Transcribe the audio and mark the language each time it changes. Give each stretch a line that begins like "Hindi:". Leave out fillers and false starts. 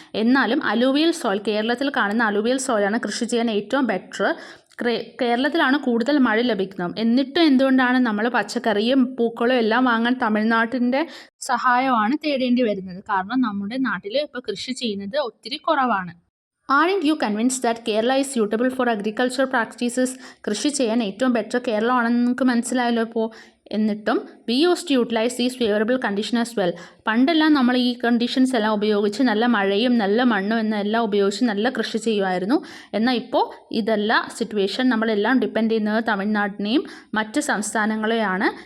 Malayalam: എന്നാലും alluvial soil, കേരളത്തിൽ കാണുന്ന അലൂവിയൽ സോയിലാണ് കൃഷി ചെയ്യാൻ ഏറ്റവും ബെറ്റർ. കേരളത്തിലാണ് കൂടുതൽ മഴ ലഭിക്കുന്നത്. എന്നിട്ടും എന്തുകൊണ്ടാണ് നമ്മൾ പച്ചക്കറിയും പൂക്കളും എല്ലാം വാങ്ങാൻ തമിഴ്നാട്ടിൻ്റെ സഹായമാണ് തേടേണ്ടി വരുന്നത്? കാരണം നമ്മുടെ നാട്ടിൽ ഇപ്പോൾ കൃഷി ചെയ്യുന്നത് ഒത്തിരി കുറവാണ്.
English: Aren't you convinced that Kerala is suitable for agriculture practices?
Malayalam: കൃഷി ചെയ്യാൻ ഏറ്റവും ബെറ്റർ കേരളമാണെന്ന് നിങ്ങൾക്ക് മനസ്സിലായല്ലോ ഇപ്പോൾ. എന്നിട്ടും
English: we used to utilize these favorable conditions as well.
Malayalam: പണ്ടെല്ലാം നമ്മൾ ഈ കണ്ടീഷൻസ് എല്ലാം ഉപയോഗിച്ച്, നല്ല മഴയും നല്ല മണ്ണും എന്നെല്ലാം ഉപയോഗിച്ച് നല്ല കൃഷി ചെയ്യുമായിരുന്നു. എന്നാൽ ഇപ്പോൾ ഇതല്ല സിറ്റുവേഷൻ. നമ്മളെല്ലാം ഡിപ്പെൻഡ് ചെയ്യുന്നത് തമിഴ്നാട്ടിനെയും മറ്റ് സംസ്ഥാനങ്ങളെയാണ്.